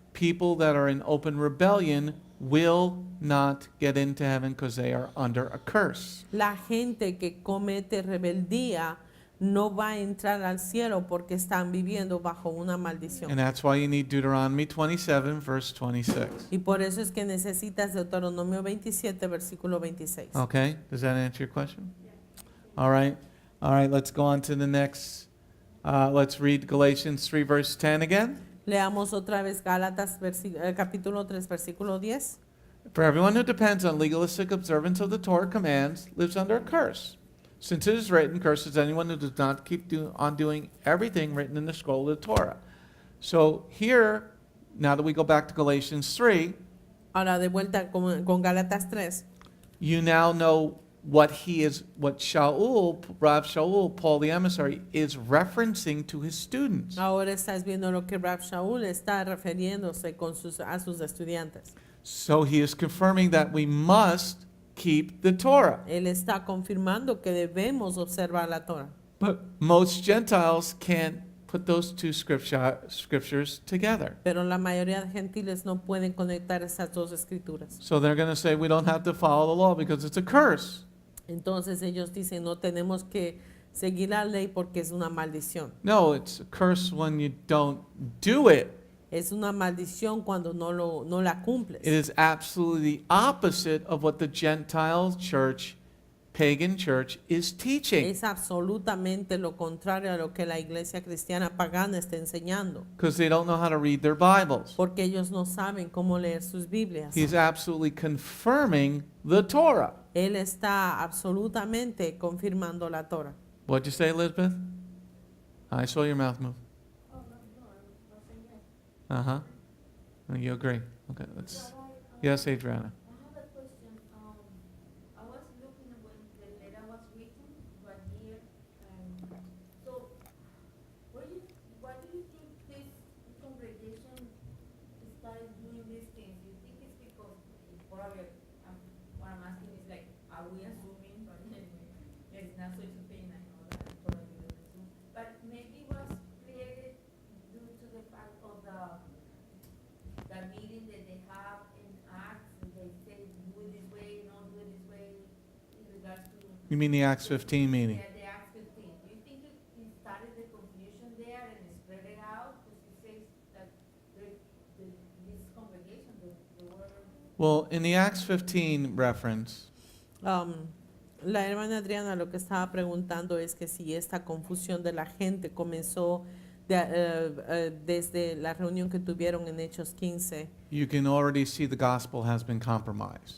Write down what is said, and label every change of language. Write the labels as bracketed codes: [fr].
[en] People that are in open rebellion will not get into heaven because they are under a curse. [es] La gente que comete rebeldía no va a entrar al cielo porque están viviendo bajo una maldición. [en] And that's why you need Deuteronomy 27, verse 26. [es] Y por eso es que necesitas Deuteronomio 27, versículo 26. [en] Okay? Does that answer your question? All right. All right, let's go on to the next. Let's read Galatians 3, verse 10 again. [es] Leamos otra vez Gálatas capítulo 3, versículo 10. [en] For everyone who depends on legalistic observance of the Torah commands lives under a curse. Since it is written, cursed is anyone who does not keep on doing everything written in the scroll of the Torah. So here, now that we go back to Galatians 3, [es] Ahora de vuelta con Gálatas 3. [en] you now know what Shaul, Rav Shaul, Paul the emissary, is referencing to his students. [es] Ahora estás viendo lo que Rab Shaul está refiriéndose a sus estudiantes. [en] So he is confirming that we must keep the Torah. [es] Él está confirmando que debemos observar la Torah. [en] But most Gentiles can't put those two scriptures together. [es] Pero la mayoría de gentiles no pueden conectar esas dos escrituras. [en] So they're going to say we don't have to follow the law because it's a curse. [es] Entonces ellos dicen no tenemos que seguir la ley porque es una maldición. [en] No, it's a curse when you don't do it. [es] Es una maldición cuando no la cumples. [en] It is absolutely the opposite of what the Gentile church, pagan church, is teaching. [es] Es absolutamente lo contrario a lo que la iglesia cristiana pagana está enseñando. [en] Because they don't know how to read their Bibles. [es] Porque ellos no saben cómo leer sus Biblias. [en] He's absolutely confirming the Torah. [es] Él está absolutamente confirmando la Torah. [en] What'd you say, Elizabeth? I saw your mouth move. Uh-huh. You agree. Okay, let's. Yes, Adriana. I have a question. I was looking when the letter was written, right here. So, why do you think this congregation started doing these things? You think it's because, probably, what I'm asking is like, are we assuming, but there's not such a thing, I know that, probably we don't assume. But maybe it was created due to the fact of the meeting that they have in Acts, and they say, do it this way, don't do it this way, in regards to You mean the Acts 15 meeting? the Acts 15. Do you think it started the confusion there and it spread it out? Because it says that this congregation, the word. Well, in the Acts 15 reference, [es] La hermana Adriana lo que estaba preguntando es que si esta confusión de la gente comenzó desde la reunión que tuvieron en Hechos 15. [en] you can already see the gospel has been compromised.